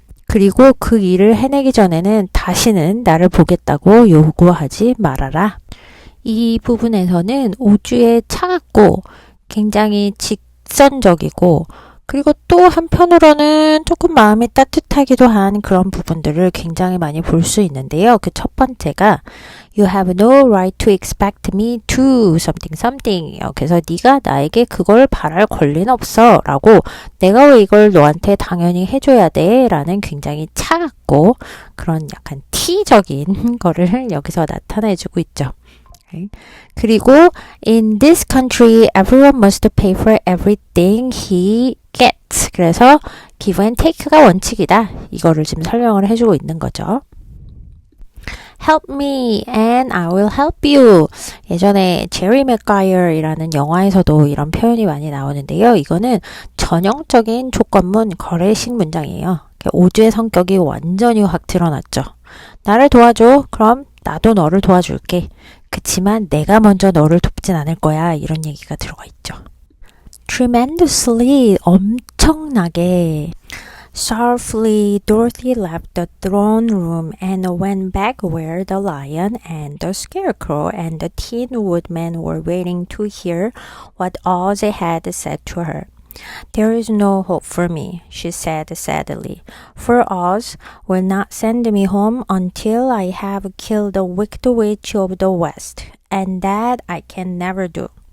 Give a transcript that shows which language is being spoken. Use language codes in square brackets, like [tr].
[ko] 그리고 그 일을 해내기 전에는 다시는 나를 보겠다고 요구하지 말아라. 이 부분에서는 오즈의 차갑고 굉장히 직선적이고 그리고 또 한편으로는 조금 마음이 따뜻하기도 한 그런 부분들을 굉장히 많이 볼 수 있는데요. 그 첫 번째가 [en] You have no right to expect me to something something. [ko] 그래서 네가 나에게 그걸 바랄 권리는 없어 라고 내가 왜 이걸 너한테 당연히 해줘야 돼 라는 굉장히 차갑고 그런 약간 T적인 거를 여기서 나타내주고 있죠. [en] 그리고 In this country, everyone must pay for everything he gets. [ko] 그래서 [en] give and take [ko] 가 원칙이다. 이거를 지금 설명을 해주고 있는 거죠. [en] Help me and I will help you. [ko] 예전에 제리 맥과이어이라는 영화에서도 이런 표현이 많이 나오는데요. 이거는 전형적인 조건문 거래식 문장이에요. 오즈의 성격이 완전히 확 드러났죠. 나를 도와줘. 그럼 나도 너를 도와줄게. 그치만 내가 먼저 너를 돕진 않을 거야. 이런 얘기가 들어가 있죠. [en] Tremendously, [ko] 엄청나게. [en] Sorrowfully, Dorothy left the throne room and went back where the lion and the scarecrow and the tin woodman were waiting to hear what Oz had said to her. There is no hope for me, she said sadly, for Oz will not send me home until I have killed the wicked witch of the West, and that I can never do.